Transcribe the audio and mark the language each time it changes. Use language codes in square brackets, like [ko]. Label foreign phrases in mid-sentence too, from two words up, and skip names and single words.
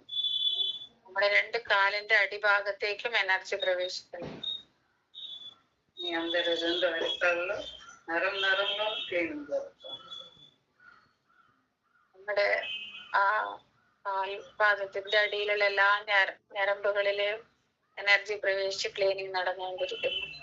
[ml] നമ്മുടെ രണ്ട് കാലിന്റെ അടിഭാഗത്തേക്കും എനർജി പ്രവേശിക്കുന്നു. [te] మీ అందరి రెండు అరకాళ్ళు నరంలో క్లీన్ చేస్తాం. [ml] നമ്മുടെ ആ കാൽപാദത്തിന്റെ അടിയിലുള്ള എല്ലാ ഞരമ്പുകളിലെയും എനർജി പ്രവേശിച്ച് ക്ലീനിങ് നടന്നുകൊണ്ടിരിക്കുന്നു.